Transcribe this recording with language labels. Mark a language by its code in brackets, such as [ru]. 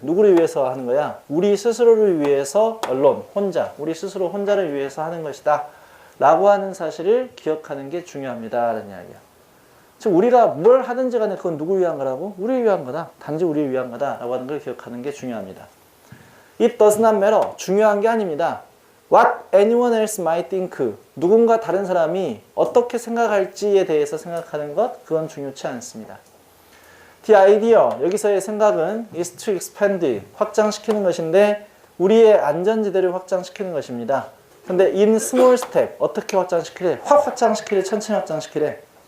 [ko] 누구를 위해서 하는 거야? 우리 스스로를 위해서 alone, 혼자. 우리 스스로 혼자를 위해서 하는 것이다. 라고 하는 사실을 기억하는 게 중요합니다. 라는 이야기야. 즉 우리가 뭘 하든지 간에 그건 누구를 위한 거라고? 우리를 위한 거다. 단지 우리를 위한 거다. 라고 하는 걸 기억하는 게 중요합니다. [en] It does not matter. [ko] 중요한 게 아닙니다. [en] What anyone else might think. [ko] 누군가 다른 사람이 어떻게 생각할지에 대해서 생각하는 것, 그건 중요치 않습니다. [en] The idea, [ko] 여기서의 생각은 [en] is to expand, [ko] 확장시키는 것인데 우리의 안전지대를 확장시키는 것입니다. 근데 [en] in small step, [ko] 어떻게 확장시키래? 확 확장시키래? 천천히 확장시키래?